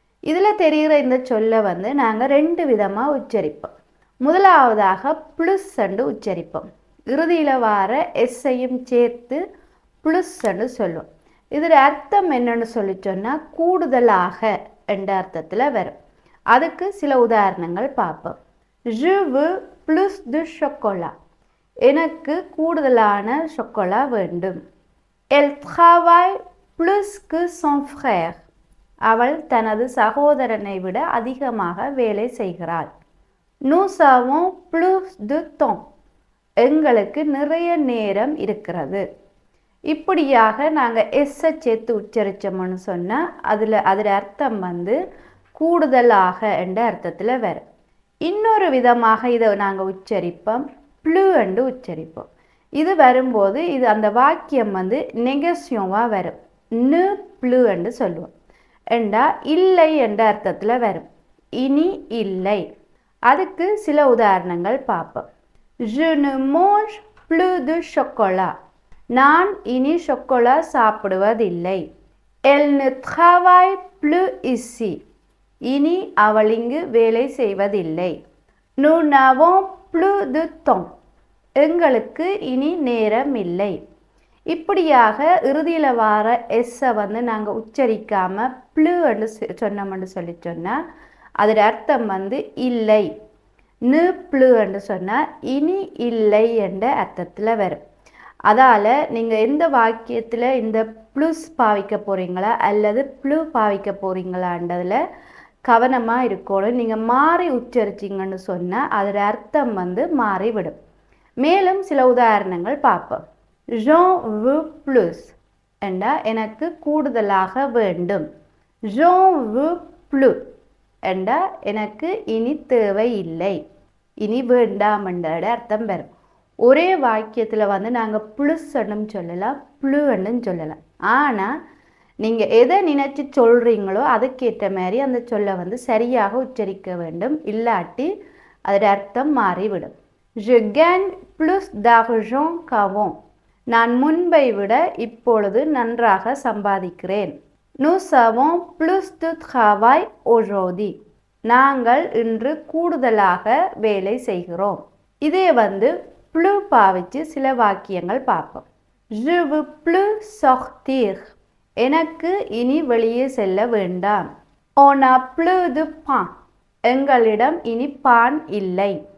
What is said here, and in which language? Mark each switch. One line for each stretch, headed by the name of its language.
Tamil: இதில் தெரிகிற இந்த சொல்லை வந்து நாங்கள் 2 விதமாக உச்சரிப்போம். முதலாவதாக ப்ளஸ் அண்டு உச்சரிப்போம். இறுதியில் வார எஸ்ஸையும் சேர்த்து ப்ளஸ் அண்டு சொல்லுவோம். இதில் அர்த்தம் என்னன்னு சொல்லி சொன்னால் கூடுதலாக என்ற அர்த்தத்தில் வரும். அதுக்கு சில உதாரணங்கள் பார்ப்போம்.
French: Je veux plus de chocolat.
Tamil: எனக்கு கூடுதலான சொக்கோலா வேண்டும்.
French: Elle travaille plus que son frère.
Tamil: அவள் தனது சகோதரனை விட அதிகமாக வேலை செய்கிறாள்.
French: Nous avons plus de temps.
Tamil: எங்களுக்கு நிறைய நேரம் இருக்கிறது. இப்படியாக நாங்கள் எஸ்ஸை சேர்த்து உச்சரித்தோம்னு சொன்னால் அதில் அர்த்தம் வந்து கூடுதலாக என்ற அர்த்தத்தில் வரும். இன்னொரு விதமாக இதை நாங்கள் உச்சரிப்போம், ப்ளூ என்று உச்சரிப்போம். இது வரும்போது இது அந்த வாக்கியம் வந்து நெகசியோவாக வரும். நு ப்ளூ என்று சொல்லுவோம். என்றா இல்லை என்ற அர்த்தத்தில் வரும். இனி இல்லை. அதுக்கு சில உதாரணங்கள் பார்ப்போம்.
French: Je ne mange plus de chocolat.
Tamil: நான் இனி சொக்கோலா சாப்பிடுவதில்லை.
French: Elle ne travaille plus ici.
Tamil: இனி அவள் இங்கு வேலை செய்வதில்லை.
French: Nous n'avons plus de temps.
Tamil: எங்களுக்கு இனி நேரம் இல்லை. இப்படியாக இறுதியில் வார எஸ்ஸை வந்து நாங்கள் உச்சரிக்காமல் ப்ளூ என்று சொன்னோம்னு சொன்னால் அதோட அர்த்தம் வந்து இல்லை. நு ப்ளூ என்று சொன்னால் இனி இல்லை என்ற அர்த்தத்தில் வரும். அதால் நீங்கள் எந்த வாக்கியத்தில் இந்த ப்ளூஸ் பாவிக்க போகிறீங்களா அல்லது ப்ளூ பாவிக்க போகிறீங்களான்றதில் கவனமாக இருக்கணும். நீங்கள் மாறி உச்சரிச்சிங்கன்னு சொன்னால் அதோட அர்த்தம் வந்து மாறிவிடும். மேலும் சில உதாரணங்கள் பார்ப்போம்.
French: J'en veux plus
Tamil: என்றால் எனக்கு கூடுதலாக வேண்டும்.
French: J'en veux plus
Tamil: என்றால் எனக்கு இனி தேவை இல்லை, இனி வேண்டாம் என்ற அர்த்தம் வரும். ஒரே வாக்கியத்தில் வந்து நாங்கள் ப்ளஸ் என்னும் சொல்லலாம், ப்ளூ என்னும் சொல்லலாம். ஆனால் நீங்கள் எதை நினச்சி சொல்கிறீங்களோ அதுக்கேற்ற மாதிரி அந்த சொல்லை வந்து சரியாக உச்சரிக்க வேண்டும். இல்லாட்டி அதோட அர்த்தம் மாறிவிடும்.
French: Je gagne plus d'argent qu'avant.
Tamil: நான் முன்பை விட இப்பொழுது நன்றாக சம்பாதிக்கிறேன்.
French: Nous avons plus de travail aujourd'hui.
Tamil: நாங்கள் இன்று கூடுதலாக வேலை செய்கிறோம். இதே வந்து ப்ளூ பாவிச்சு சில வாக்கியங்கள் பார்ப்போம்.
French: Je veux plus sortir.
Tamil: எனக்கு இனி வெளியே செல்ல வேண்டாம்.
French: On a plus de pain.
Tamil: எங்களிடம் இனி பான் இல்லை.